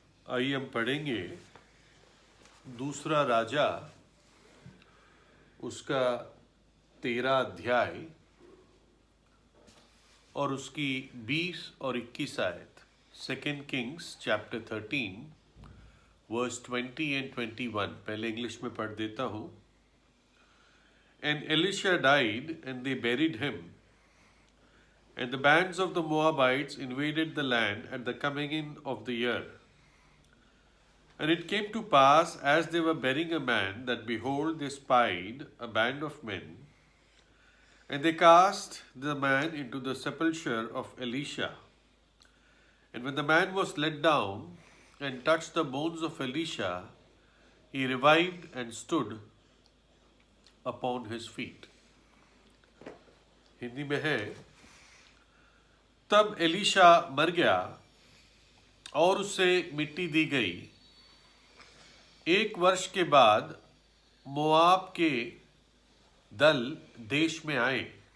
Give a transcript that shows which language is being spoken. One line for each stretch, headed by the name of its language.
Hindi: आइए हम पढ़ेंगे दूसरा राजा उसका 13 अध्याय और उसकी 20 और 21 आयत।
English: 2 Kings chapter 13 verse 20 and 21।
Hindi: पहले इंग्लिश में पढ़ देता हूँ।
English: And Elisha died, and they buried him. And the bands of the Moabites invaded the land at the coming in of the year. And it came to pass, as they were burying a man, that behold, they spied a band of men. And they cast the man into the sepulchre of Elisha. And when the man was let down and touched the bones of Elisha, he revived and stood upon his feet.
Hindi: Hindi में है, तब Elisha मर गया और उससे मिट्टी दी गई। 1 वर्ष के बाद मोआब के दल देश में आए।